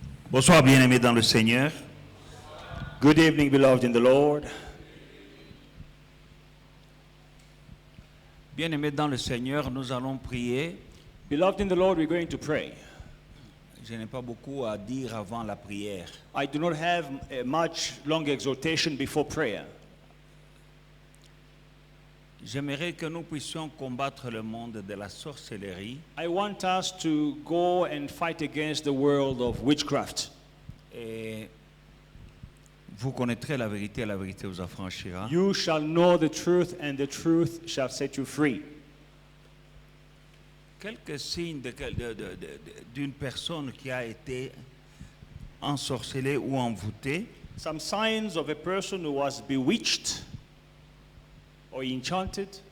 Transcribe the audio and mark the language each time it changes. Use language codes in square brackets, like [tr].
[fr] Bonsoir, bien-aimés dans le Seigneur. [en] Good evening, beloved in the Lord. [fr] Bien-aimés dans le Seigneur, nous allons prier. [en] Beloved in the Lord, we're going to pray. [fr] Je n'ai pas beaucoup à dire avant la prière. [en] I do not have a much long exhortation before prayer. [fr] J'aimerais que nous puissions combattre le monde de la sorcellerie [en] I want us to go and fight against the world of witchcraft. [fr] et vous connaîtrez la vérité vous affranchira. [en] You shall know the truth, and the truth shall set you free. [fr] Quelques signes d'une personne qui a été ensorcelée ou envoûtée. [en] Some signs of a person who was bewitched or enchanted.